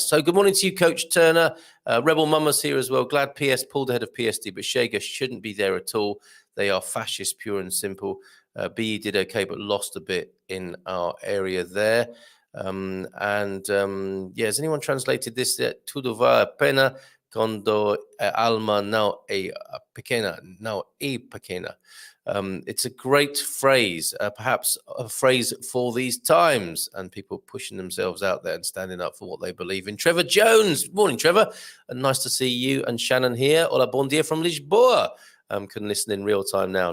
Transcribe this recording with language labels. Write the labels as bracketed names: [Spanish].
[English] So good morning to you, Coach Turner. Rebel Mama's here as well. Glad PS pulled ahead of PSD, but Chega shouldn't be there at all. They are fascist, pure and simple. BE did okay, but lost a bit in our area there. Has anyone translated this? [Portuguese] Tudo vale a pena quando alma não é pequena. Não é pequena. [English] It's a great phrase, perhaps a phrase for these times, and people pushing themselves out there and standing up for what they believe in. Trevor Jones, morning, Trevor. Nice to see you and Shannon here. [Spanish] Hola, [Portuguese] bom dia [English] from Lisboa. Can listen in real time now.